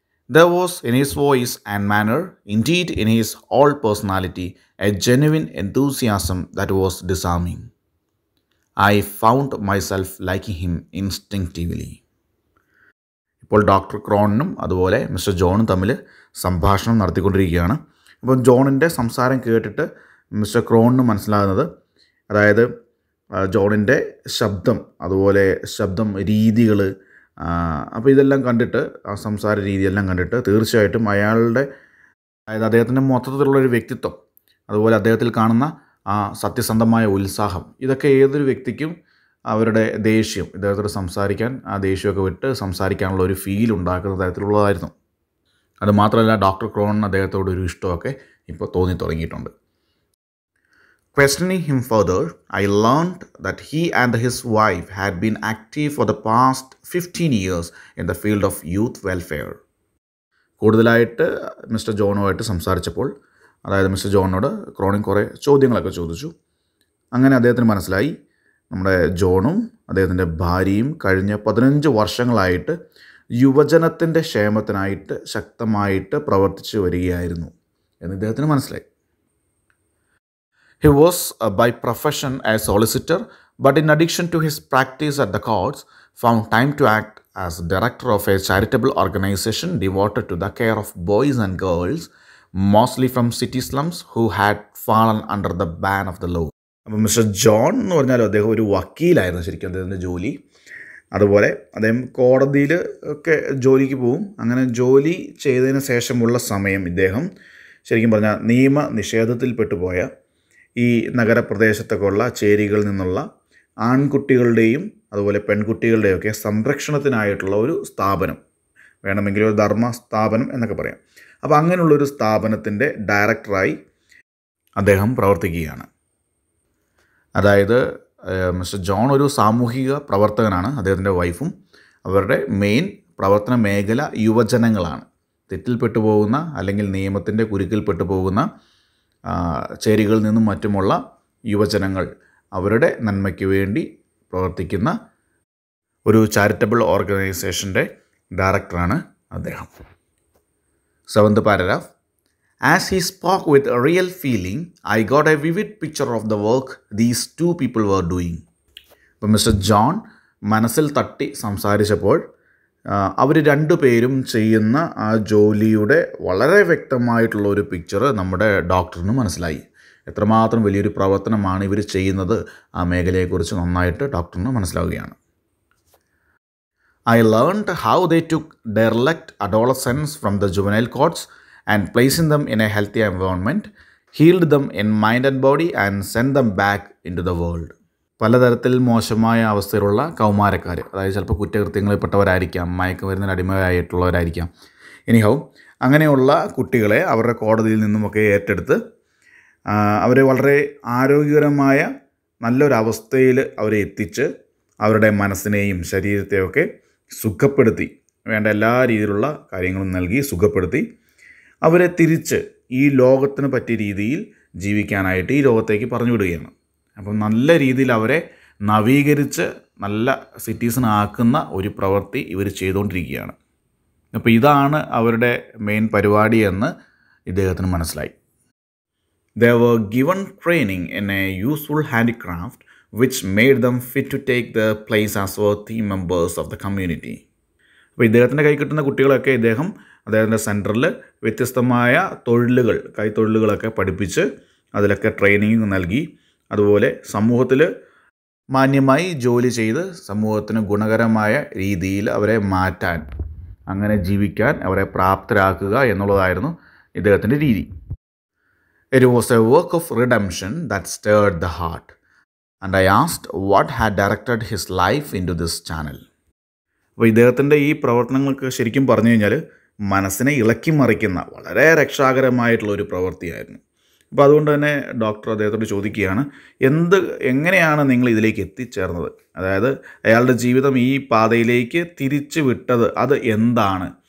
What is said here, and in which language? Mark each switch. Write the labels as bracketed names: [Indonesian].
[English] There was in his voice and manner, indeed in his whole personality, a genuine enthusiasm that was disarming. I found myself liking him instinctively. [Malayalam] ഇപ്പോൾ doctor ക്രോണിനും അതുപോലെ mister ജോണും തമ്മിൽ സംഭാഷണം നടത്തിക്കൊണ്ടിരിക്കുകയാണ്. അപ്പോൾ ജോണിൻ്റെ സംസാരം കേട്ടിട്ട് mister ക്രോണിന് മനസ്സിലാകുന്നത്, അതായത് ജോണിൻ്റെ ശബ്ദം, അതുപോലെ ശബ്ദം രീതികൾ, അപ്പോൾ ഇതെല്ലാം കണ്ടിട്ട്, ആ സംസാര രീതിയെല്ലാം കണ്ടിട്ട് തീർച്ചയായിട്ടും അയാളുടെ, അതായത് അദ്ദേഹത്തിൻ്റെ മൊത്തത്തിലുള്ളൊരു വ്യക്തിത്വം, അതുപോലെ അദ്ദേഹത്തിൽ കാണുന്ന ആ സത്യസന്ധമായ ഉത്സാഹം, ഇതൊക്കെ ഏതൊരു വ്യക്തിക്കും അവരുടെ ദേഷ്യം, ഇദ്ദേഹത്തോട് സംസാരിക്കാൻ, ആ ദേഷ്യമൊക്കെ വിട്ട് സംസാരിക്കാനുള്ള ഒരു ഫീൽ ഉണ്ടാക്കുന്ന തരത്തിലുള്ളതായിരുന്നു. അതുമാത്രമല്ല ഡോക്ടർ ക്രോണിന് അദ്ദേഹത്തോട് ഒരു ഇഷ്ടമൊക്കെ ഇപ്പോൾ തോന്നി തുടങ്ങിയിട്ടുണ്ട്. [English] Questioning him further, I learned that he and his wife had been active for the past 15 years in the field of youth welfare. [Malayalam] കൂടുതലായിട്ട് മിസ്റ്റർ ജോണുമായിട്ട് സംസാരിച്ചപ്പോൾ, അതായത് മിസ്റ്റർ ജോണിനോട് ക്രോണിൻ കുറേ ചോദ്യങ്ങളൊക്കെ ചോദിച്ചു. അങ്ങനെ അദ്ദേഹത്തിന് മനസ്സിലായി നമ്മുടെ ജോണും അദ്ദേഹത്തിൻ്റെ ഭാര്യയും കഴിഞ്ഞ 15 വർഷങ്ങളായിട്ട് യുവജനത്തിൻ്റെ ക്ഷേമത്തിനായിട്ട് ശക്തമായിട്ട് പ്രവർത്തിച്ചു വരികയായിരുന്നു എന്ന് ഇദ്ദേഹത്തിന് മനസ്സിലായി. [English] He was by profession a solicitor, but in addition to his practice at the courts, found time to act as director of a charitable organization devoted to the care of boys and girls, mostly from city slums who had fallen under the ban of the law. [Malayalam] അപ്പോൾ mister John എന്ന് പറഞ്ഞാൽ അദ്ദേഹം ഒരു വക്കീലായിരുന്നു ശരിക്കും അദ്ദേഹത്തിൻ്റെ ജോലി. അതുപോലെ അദ്ദേഹം കോടതിയിൽ ഒക്കെ ജോലിക്ക് പോവും. അങ്ങനെ ജോലി ചെയ്തതിന് ശേഷമുള്ള സമയം ഇദ്ദേഹം ശരിക്കും പറഞ്ഞാൽ നിയമ നിഷേധത്തിൽപ്പെട്ടുപോയ ഈ നഗരപ്രദേശത്തൊക്കെ ഉള്ള ചേരികളിൽ നിന്നുള്ള ആൺകുട്ടികളുടെയും അതുപോലെ പെൺകുട്ടികളുടെയൊക്കെ സംരക്ഷണത്തിനായിട്ടുള്ള ഒരു സ്ഥാപനം, വേണമെങ്കിൽ ഒരു ധർമ്മ സ്ഥാപനം എന്നൊക്കെ പറയാം. അപ്പോൾ അങ്ങനെയുള്ളൊരു സ്ഥാപനത്തിൻ്റെ ഡയറക്ടറായി അദ്ദേഹം പ്രവർത്തിക്കുകയാണ്. അതായത് മിസ്റ്റർ ജോൺ ഒരു സാമൂഹിക പ്രവർത്തകനാണ്. അദ്ദേഹത്തിൻ്റെ വൈഫും അവരുടെ മെയിൻ പ്രവർത്തന മേഖല യുവജനങ്ങളാണ്. തെറ്റിൽപ്പെട്ടു പോകുന്ന അല്ലെങ്കിൽ നിയമത്തിൻ്റെ കുരുക്കിൽപ്പെട്ടു പോകുന്ന ചേരികളിൽ നിന്നും മറ്റുമുള്ള യുവജനങ്ങൾ, അവരുടെ നന്മയ്ക്ക് വേണ്ടി പ്രവർത്തിക്കുന്ന ഒരു ചാരിറ്റബിൾ ഓർഗനൈസേഷൻ്റെ ഡയറക്ടറാണ് അദ്ദേഹം. [English] Seventh paragraph. As he spoke with a real feeling, I got a vivid picture of the work these two people were doing. [Malayalam] അപ്പോൾ മിസ്റ്റർ ജോൺ മനസ്സിൽ തട്ടി സംസാരിച്ചപ്പോൾ അവർ രണ്ടുപേരും ചെയ്യുന്ന ആ ജോലിയുടെ വളരെ വ്യക്തമായിട്ടുള്ള ഒരു പിക്ചർ നമ്മുടെ ഡോക്ടറിന് മനസ്സിലായി. എത്രമാത്രം വലിയൊരു പ്രവർത്തനമാണ് ഇവർ ചെയ്യുന്നത് ആ മേഖലയെക്കുറിച്ച് നന്നായിട്ട് ഡോക്ടറിന് മനസ്സിലാവുകയാണ്. [English] I learned how they took derelict adolescents from the juvenile courts and placing them in a healthy environment, healed them in mind and body and sent them back into the world. [Malayalam] പലതരത്തിൽ മോശമായ അവസ്ഥയിലുള്ള കൗമാരക്കാർ, അതായത് ചിലപ്പോൾ കുറ്റകൃത്യങ്ങളിൽപ്പെട്ടവരായിരിക്കാം, മയക്കുമരുന്നിന് അടിമയായിട്ടുള്ളവരായിരിക്കാം, anyhow അങ്ങനെയുള്ള കുട്ടികളെ അവരുടെ കോടതിയിൽ നിന്നുമൊക്കെ ഏറ്റെടുത്ത് അവരെ വളരെ ആരോഗ്യകരമായ നല്ലൊരവസ്ഥയിൽ അവരെ എത്തിച്ച് അവരുടെ മനസ്സിനെയും ശരീരത്തെയൊക്കെ സുഖപ്പെടുത്തി, വേണ്ട എല്ലാ രീതിയിലുള്ള കാര്യങ്ങളും നൽകി സുഖപ്പെടുത്തി അവരെ തിരിച്ച് ഈ ലോകത്തിന് പറ്റിയ രീതിയിൽ ജീവിക്കാനായിട്ട് ഈ ലോകത്തേക്ക് പറഞ്ഞു വിടുകയാണ്. അപ്പം നല്ല രീതിയിൽ അവരെ നവീകരിച്ച് നല്ല സിറ്റീസണാക്കുന്ന ഒരു പ്രവൃത്തി ഇവർ ചെയ്തുകൊണ്ടിരിക്കുകയാണ്. അപ്പോൾ ഇതാണ് അവരുടെ മെയിൻ പരിപാടി എന്ന് ഇദ്ദേഹത്തിന് മനസ്സിലായി. [English] They were given training in a useful handicraft which made them fit to take their place as worthy members of the community. [Malayalam] അപ്പോൾ ഇദ്ദേഹത്തിൻ്റെ കൈ കിട്ടുന്ന കുട്ടികളൊക്കെ അദ്ദേഹത്തിൻ്റെ സെൻറ്ററിൽ വ്യത്യസ്തമായ തൊഴിലുകൾ, കൈത്തൊഴിലുകളൊക്കെ പഠിപ്പിച്ച് അതിലൊക്കെ ട്രെയിനിങ് നൽകി, അതുപോലെ സമൂഹത്തിൽ മാന്യമായി ജോലി ചെയ്ത് സമൂഹത്തിന് ഗുണകരമായ രീതിയിൽ അവരെ മാറ്റാൻ, അങ്ങനെ ജീവിക്കാൻ അവരെ പ്രാപ്തരാക്കുക എന്നുള്ളതായിരുന്നു ഇദ്ദേഹത്തിൻ്റെ രീതി. [English] It was a work of redemption that stirred the heart, and I asked what had directed his life into this channel. [Malayalam] അപ്പോൾ ഇദ്ദേഹത്തിൻ്റെ ഈ പ്രവർത്തനങ്ങൾക്ക് ശരിക്കും പറഞ്ഞു കഴിഞ്ഞാൽ മനസ്സിനെ ഇളക്കി മറിക്കുന്ന വളരെ രക്ഷാകരമായിട്ടുള്ള ഒരു പ്രവൃത്തിയായിരുന്നു. അപ്പോൾ അതുകൊണ്ട് തന്നെ ഡോക്ടർ അദ്ദേഹത്തോട് ചോദിക്കുകയാണ്, എങ്ങനെയാണ് നിങ്ങൾ ഇതിലേക്ക് എത്തിച്ചേർന്നത്? അതായത് അയാളുടെ ജീവിതം ഈ പാതയിലേക്ക് തിരിച്ചു വിട്ടത് അത് എന്താണ്?